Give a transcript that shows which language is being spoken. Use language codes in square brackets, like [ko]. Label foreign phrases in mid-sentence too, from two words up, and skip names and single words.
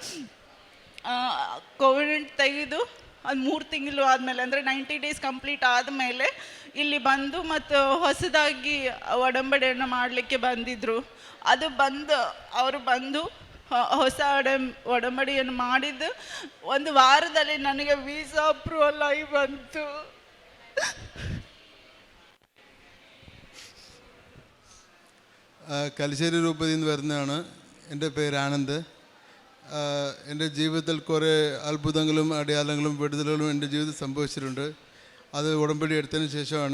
[kn] ಕೋವಿಡ್ ತೆಗೆದು ಅದು 3 ತಿಂಗಳು ಆದಮೇಲೆ, ಅಂದರೆ 90 ಡೇಸ್ ಕಂಪ್ಲೀಟ್ ಆದಮೇಲೆ ಇಲ್ಲಿ ಬಂದು ಮತ್ತು ಹೊಸದಾಗಿ ಒಡಂಬಡಿಯನ್ನು ಮಾಡಲಿಕ್ಕೆ ಬಂದಿದ್ದರು. ಅವರು ಬಂದು ಹೊಸ ಒಡಂಬಡಿಯನ್ನು ಮಾಡಿದ್ದು 1 ವಾರದಲ್ಲಿ ನನಗೆ ವೀಸಾ ಅಪ್ರೂವಲ್ ಆಗಿ ಬಂತು. [ml] കലിശ്ശേരി രൂപതയിൽ നിന്ന് വരുന്നതാണ്. എൻ്റെ പേര് ആനന്ദ്. എൻ്റെ ജീവിതത്തിൽ കുറേ അത്ഭുതങ്ങളും അടയാളങ്ങളും വിടുതലുകളും എൻ്റെ ജീവിതത്തിൽ സംഭവിച്ചിട്ടുണ്ട്. അത് ഉടമ്പടി എടുത്തതിന് ശേഷമാണ്.